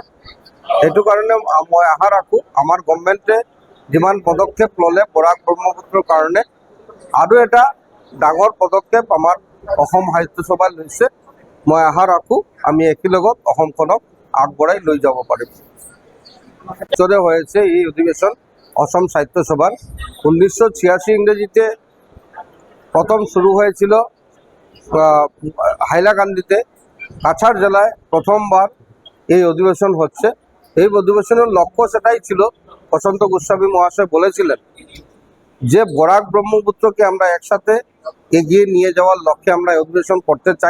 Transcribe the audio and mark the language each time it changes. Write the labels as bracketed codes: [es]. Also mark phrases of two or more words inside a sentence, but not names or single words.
[as] এইটো কাৰণে মই আশা ৰাখোঁ আমাৰ গভৰ্ণমেণ্টে যিমান পদক্ষেপ ল'লে বৰাক ব্ৰহ্মপুত্ৰৰ কাৰণে আৰু এটা ডাঙৰ পদক্ষেপ আমাৰ অসম সাহিত্য সভাই লৈছে। মই আশা ৰাখোঁ আমি একেলগত অসমখনক আগবঢ়াই লৈ যাব পাৰিম। [bn] হয়েছে এই অধিবেশন অসম সাহিত্য সভার 1986 ইংরেজিতে প্রথম শুরু হয়েছিল হাইলাকান্দিতে। কাছাড় জেলায় প্রথমবার এই অধিবেশন হচ্ছে। এই অধিবেশনের লক্ষ্য সেটাই ছিল, বসন্ত গোস্বামী মহাশয় বলেছিলেন যে বরাক ব্রহ্মপুত্রকে আমরা একসাথে এগিয়ে নিয়ে যাওয়ার লক্ষ্যে আমরা এই অধিবেশন করতে চাই।